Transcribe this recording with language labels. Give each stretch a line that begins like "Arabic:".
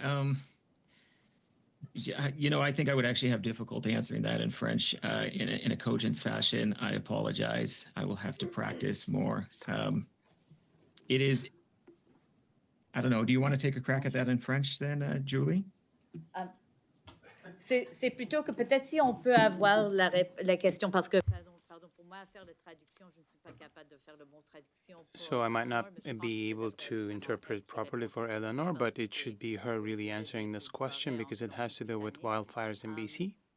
English: I think I would actually have difficulty answering that in French in a cogent fashion. I apologize. I will have to practice more. It is, I don't know, do you want to take a crack at that in French then, Julie?
French: C'est plutôt que peut-être si on peut avoir la question, parce que, pardon, pour moi, faire la traduction, je ne suis pas capable de faire le bon traduction.
English: So I might not be able to interpret properly for Eleanor, but it should be her really answering this question because it has to do with wildfires in BC.